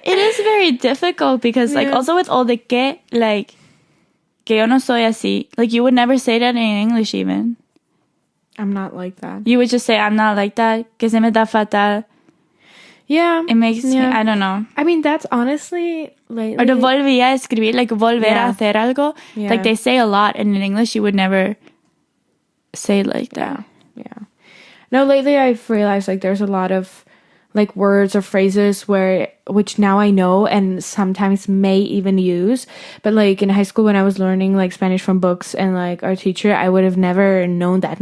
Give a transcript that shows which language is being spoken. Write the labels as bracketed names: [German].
[English] It is very difficult because, like, also with all the que, like, [Spanish] que yo no soy así. [English] Like, you would never say that in English even. I'm not like that. You would just say, I'm not like that. [Spanish] Que se me da fatal. [English] Yeah. It makes me, I don't know. I mean, that's honestly lately. Or the [Spanish] volví a escribir, [English] like, [Spanish] volver a hacer algo. [English] Yeah. Like, they say a lot, and in English, you would never say it like that. Yeah. No, lately I've realized, like, there's a lot of, like, words or phrases which now I know and sometimes may even use. But, like, in high school when I was learning, like, Spanish from books and, like, our teacher, I would have never known that.